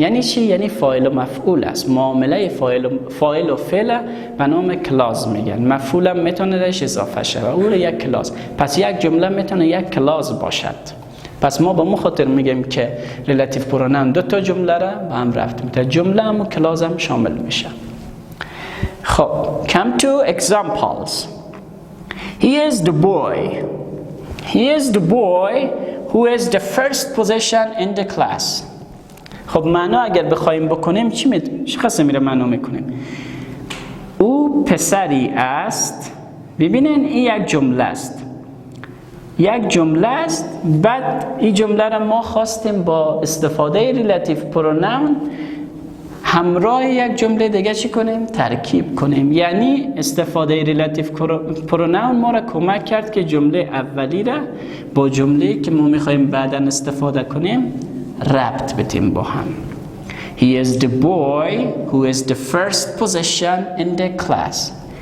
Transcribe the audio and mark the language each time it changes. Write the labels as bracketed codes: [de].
[fa] یعنی چی؟ یعنی فاعل و مفعول است. معامله فاعل و فعل به نام کلاس میگن. مفعول هم میتونه درش اضافه شود، اون یک کلاس. پس یک جمله میتونه یک کلاس باشد. پس ما به مو خاطر میگیم که ریلیتیو پروناون دو تا جمله را به هم ربط میده. جمله هم و کلاس هم شامل میشه. [en] خب come to examples. He is the boy. He is the boy who is the first position in the class. [fa] خب معنا اگر بخوایم بکنیم چی خاصه میره معنا میکنیم؟ او پسری است. ببینین این یک جمله است. یک جمله است. بعد این جمله را ما خواستیم با استفاده ریلیتیو پروناون همراه یک جمله دیگه چی کنیم؟ ترکیب کنیم. یعنی استفاده ریلیتیو پروناون ما را کمک کرد که جمله اولی را با جمله که ما میخوایم بعدا استفاده کنیم ربط بدیم با هم. [en] He is the boy who is the first position in the class.